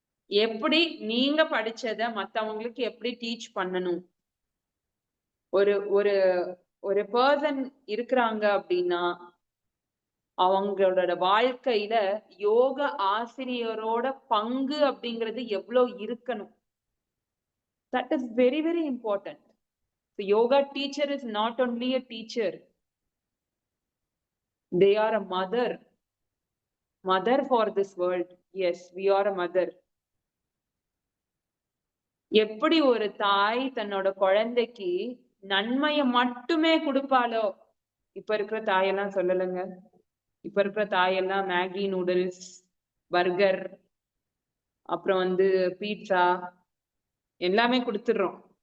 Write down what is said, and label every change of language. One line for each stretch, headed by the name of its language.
Tamil: எப்படி நீங்க படிச்சதை மத்தவங்களுக்கு எப்படி டீச் பண்ணணும். ஒரு ஒரு ஒரு பர்சன் இருக்கிறாங்க அப்படின்னா அவங்களோட வாழ்க்கையில யோக ஆசிரியரோட பங்கு அப்படிங்கிறது எவ்வளவு இருக்கணும்.
English: That is very very important. The yoga teacher is not only a teacher, they are a mother for this world. Yes, we are a mother.
Tamil: எப்படி ஒரு தாய் தன்னோட குழந்தைக்கு நன்மையை மட்டுமே கொடுப்பாளோ, இப்ப இருக்கிற தாயெல்லாம் சொல்லலைங்க. இப்ப இருக்கிற தாயெல்லாம் மேகி நூடுல்ஸ், பர்கர், அப்புறம் வந்து பீட்சா எல்லாமே கொடுத்துடுறோம்.